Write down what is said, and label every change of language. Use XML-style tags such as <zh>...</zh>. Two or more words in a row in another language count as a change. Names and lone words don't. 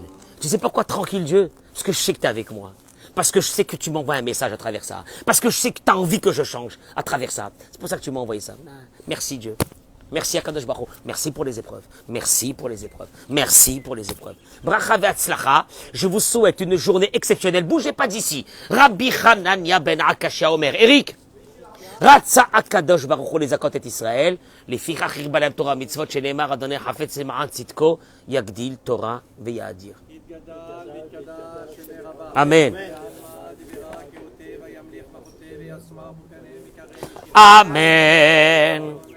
<fr>Tu sais pourquoi tranquille, Dieu? Parce que je sais que tu es avec moi. Parce que je sais que tu m'envoies un message à travers ça. Parce que je sais que tu as envie que je change à travers ça. C'est pour ça que tu m'as envoyé ça. Merci, Dieu. Merci</fr> <he>הקדוש ברוך הוא.</he> <fr>Merci pour les épreuves. Merci pour les épreuves. Merci pour les épreuves.</fr> <he>ברכה והצלחה.</he> <fr>Je vous souhaite une journée exceptionnelle. Bougez pas d'ici.</fr> <he>רבי חנניה בן עקשיא אומר.</he> <fr>Eric.</fr> <he>רצה הקדוש ברוך הוא לזכות את ישראל, לפיכך הרבה להם תורה ומצוות שנאמר, אדוני חפץ למען צדקו, יגדיל תורה ויאדיר. אמן. אמן.</he>